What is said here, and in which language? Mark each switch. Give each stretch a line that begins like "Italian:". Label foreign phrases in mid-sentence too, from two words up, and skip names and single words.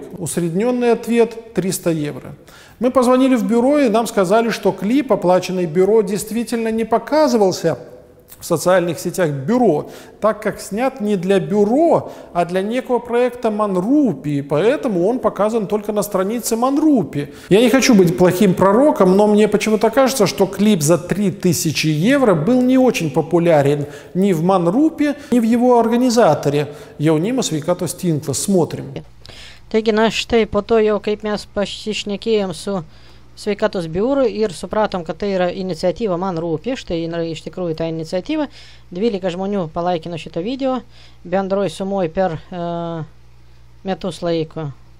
Russian: Усредненный ответ 300 евро. Мы позвонили в бюро, и нам сказали, что клип, оплаченный бюро, действительно не показывался в социальных сетях бюро, так как снят не для бюро, а для некого проекта Man rūpi, и поэтому он показан только на странице Man rūpi. Я не хочу быть плохим пророком, но мне почему-то кажется, что клип за 3000 евро был не очень популярен ни в Man rūpi, ни в его организаторе Jaunimo sveikatos tinklas. Смотрим.
Lithuanian: Taigi, na štai po to jau, kaip mes pasišnekėjom su sveikatos biuru ir supratom, kad tai yra iniciatyva Man rūpi, štai yra iš tikrųjų ta iniciatyva. 12 žmonių palaikino šitą video, bendroj sumoj per metus laiko.